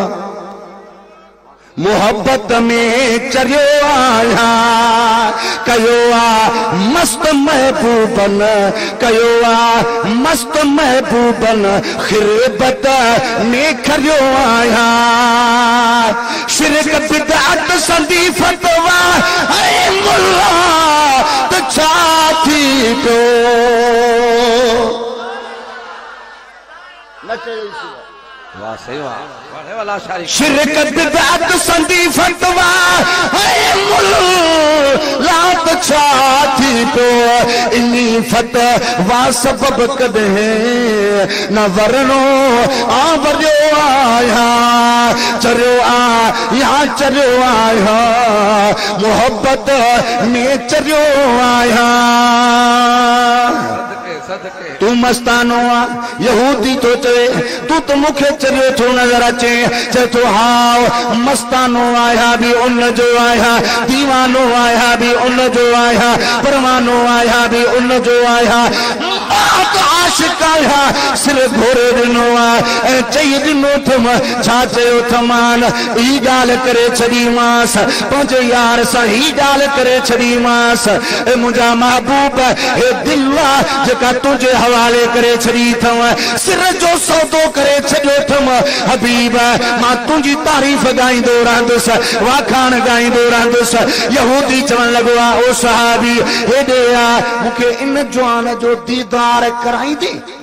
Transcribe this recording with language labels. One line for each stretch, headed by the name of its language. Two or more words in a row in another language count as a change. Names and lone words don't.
Sindhi: मोहब्बत में चरियो आहियां, कयो आहे मस्त महबूबन, कयो आहे मस्त महबूबन, ख़िरबत में खरियो आहियां, शिरक बिदअत संदी फतवा ऐ मुल्ला त छा थी पियो न चयो वाह सही वाह वाह वाला शारी शिरकत बिदअत संदी फतवा है मुल्ला त छा थी पियो, इन्ही फतवा सबब कॾहिं न वरणो आवरियो आहियां, चरियो आहियां मोहब्बत में चरियो आहियां। तू मस्तानो आ यहूदी तो चए तू तो मुखे चरियो थो नजर अचे, चए तो हाउ मस्तानो आया भी उन जो आया, दीवानो आया भी उन जो आया, परवानो आया भी उन जो आया, आशिक आया सिर घोरे दिनो ऐं चई दिनो थम छा चयो थमान ई गाल करे छड़ी मास पंहिंजे यार सां ही गाल करे छड़ी मास ए मुंहिंजा महबूब हे दिल आहे जेका तुंहिंजे हवाले करे छड़ी थम सिर जो सौदो करे छॾियो थम हबीब मां तुंहिंजी तारीफ़ गाईंदो रहंदुसि वाखाण गाईंदो रहंदुसि यहूदी चवण लॻो आहे ओ सहाबी हेॾे आ मूंखे इन जवान जो दीदार कराईंदे